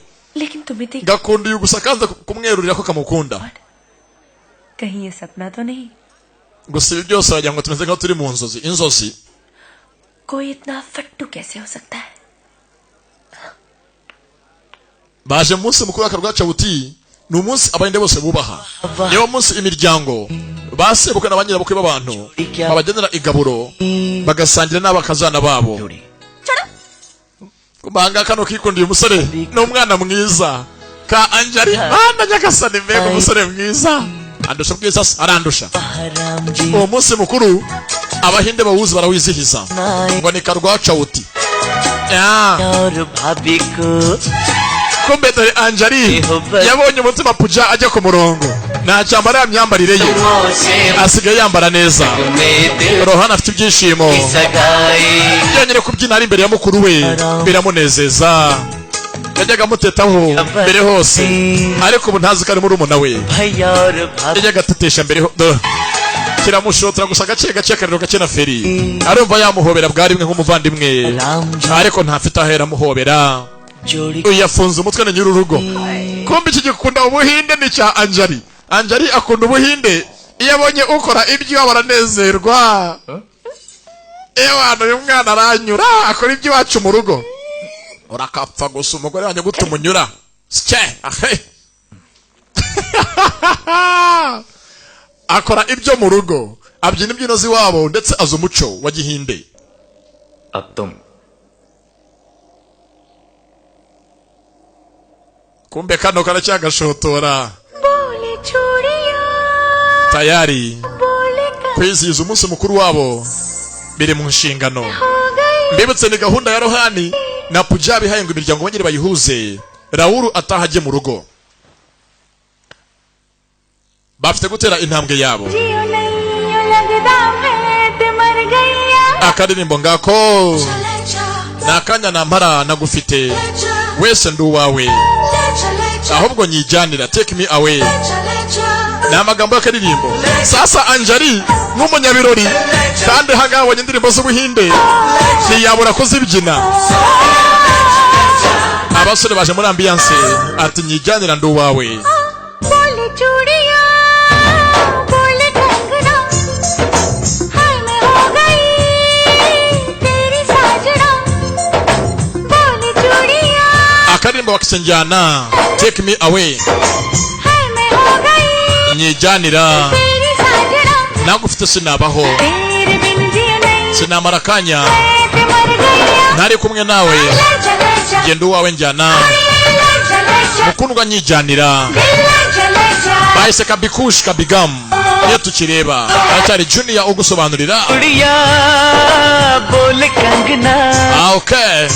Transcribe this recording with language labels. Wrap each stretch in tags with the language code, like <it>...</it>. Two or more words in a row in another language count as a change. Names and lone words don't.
<hi>लेकिन तुम्हें देख</hi> <rw>gakunda uyu gusa kandi kumwerurira ko kamukunda.</rw> <hi>कहीं ये सपना तो नहीं?</hi> <rw>gusa ibi byose wagira ngo tumeze nk'aho turi mu nzozi. inzozi</rw> <hi>कोई इतना फट्टू कैसे हो सकता है?</hi> <rw>baje mu munsi mukuru w'akarwacawuti. ni umunsi abahinde bose bubaha. niwo munsi imiryango basebuka na ba nyirabukwe b'abantu babagenera igaburo bagasangira n'abakazana babo. kubanga kano kikundiye umusore ni umwana mwiza ka Anjali. bana nyagasani mbega umusore mwiza. andusha bwiza se arandusha.</rw> <hi>राम जी</hi> <rw>uwo munsi mukuru abahinde bawuzi barawizihiza ngo ni karwacawuti.</rw> <hi>और भाभी को</hi> <rw>kumbe dore Anjali yabonye umutima puja ajya ku murongo, nta cyambara ya myambarire ye, asigaye yambara neza. Rohani afite ibyishimo,</rw> <hi>सगाई</hi> <rw>yonyine kubyina ari imbere ya mukuru we biramunezeza. yajyaga amutetaho mbere hose, ariko ubu ntazi ko ari murumuna we.</rw> <hi>भैया और भाभी</hi> <rw>yajyaga atetesha mbere kiramushotora gusa gake gake akariro gake na feri, arumva yamuhobera bwa rimwe nk'umuvandimwe, ariko ntafite ahera amuhobera.</rw> <hi>जोड़ी</hi> <rw>uyu yafunze umutwe na nyir'urugo. kumbe iki gikunda ubuhinde ni cya Anjali. Anjali akunda ubuhinde, iyo abonye ukora ibyo baranezerwa. ewana uyu mwana aranyura akora ibyo iwacu mu rugo. urakapfa gusa umugore wanjye gute umunyura sike ahe. akora ibyo mu rugo, abyina imbyino z'iwabo ndetse azi umuco wa gihinde.</rw> <hi>अब तुम</hi> <rw>kumbe kano karacyagashotora</rw> <hi>बोले चूड़िया</hi> <rw>tayari</rw> <hi>बोले</hi> <rw>kwizihiza umunsi mukuru wabo biri mu nshingano.</rw> <hi>हो गई</hi> <rw>mbibutse ni gahunda ya Rohani na Punjabi haye ngo imiryango bongere bayihuze Raoul atahajye mu rugo bafite gutera intambwe yabo akadirimbo ngako nakanya nampara nagufite wese ndu wawe ahubwo nyijyanira</rw> <en>take me away</en> <rw>na magambo y'akadirimbo sasa Anjali nk'umunyabirori kandi hagabanye indirimbo z'ubuhinde ntiyabura kuzibyina abasore baje muri ambiance ati nyijyanira ndu wawe akadirimbo bakisenjana</rw> <en>take me away</en> <rw>nyijyanira nagufite sinabaho sinamara kanya ntari kumwe nawe genda uwawe njyana mukundwa nyijyanira bahise kabikush kabigam iyo tukireba aracyari Junior ugusobanurira okay</rw>